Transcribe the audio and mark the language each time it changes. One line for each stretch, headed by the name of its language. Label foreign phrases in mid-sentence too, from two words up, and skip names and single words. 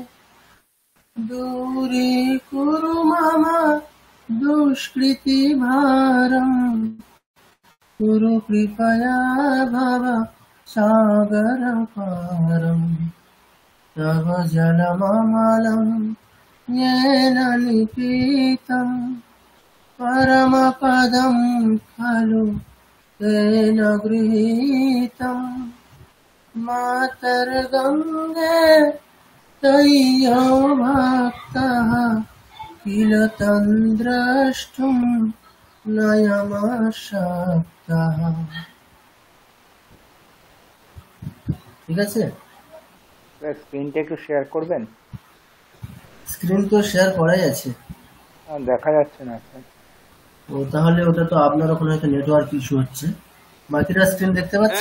Sanskrit: দূরীকুরু মম দুষ্কৃতি ভারম কুরু কৃপয়া ভব সাগর পারম তব জলমমলম येन निपीतं परमपदं खलु तेन गृहीतं मातर्गङ्गे तय्यो भक्तः किल तं द्रष्टुं नयमशक्तः।
Bangla: ঠিক আছে, স্ক্রিনটা একটু শেয়ার করবেন? স্ক্রিন তো শেয়ার করাই আছে, দেখা যাচ্ছে না স্যার। ও তাহলে ওটা তো আপনার ওখানে হয়তো
English: network issue
Bangla: হচ্ছে। বাকিরা স্ক্রিন দেখতে পাচ্ছেন?